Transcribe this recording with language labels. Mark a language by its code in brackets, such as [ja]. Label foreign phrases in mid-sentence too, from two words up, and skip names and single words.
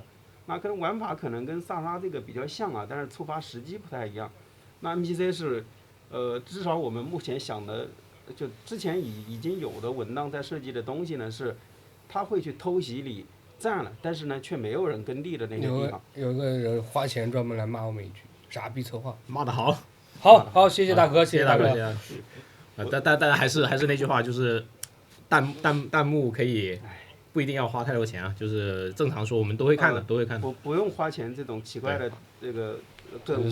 [zh] 那可能玩法可能跟薩拉這個比較像啊，但是觸發時機不太一樣。那 NPC 是，至少我們目前想的，就之前已經有的文檔在設計的東西呢，是他會去偷襲你占了，但是呢卻沒有人耕地的那個地方。有個人花錢專門來罵我們一句。傻逼策劃，罵得好，好，謝謝大哥，謝謝大哥。但還是那句話，就是彈幕可以不一定要花太多錢啊，就是正常說我們都會看的，都會看的。不用花錢這種奇怪的這個更